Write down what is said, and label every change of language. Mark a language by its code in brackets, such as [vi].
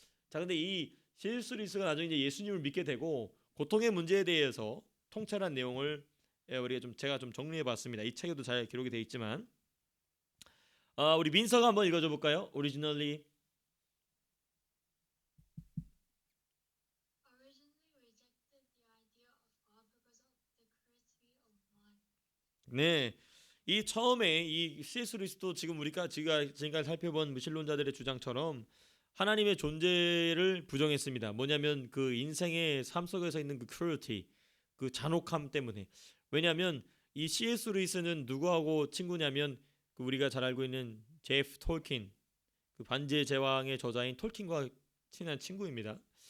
[ko] 자, 근데 이 C.S. 루이스가 나중에 이제 예수님을 믿게 되고 고통의 문제에 대해서 통찰한 내용을 우리가 제가 좀 정리해봤습니다. 이 책에도 잘 기록이 되어 있지만 우리 민서가 한번 읽어줘 볼까요? [en] Originally rejected the idea of God because of the cruelty of man. [ko] 네, 이 처음에 이 C.S. 루이스도 지금까지 살펴본 무신론자들의 주장처럼 하나님의 존재를 부정했습니다. 뭐냐면 그 인생의 삶 속에서 있는 그 cruelty, 그 잔혹함 때문에. 왜냐하면 이 C.S. 루이스는 누구하고 친구냐면 그 우리가 잘 알고 있는 제프 톨킨, 그 반지의 제왕의 저자인 톨킨과 친한 친구입니다.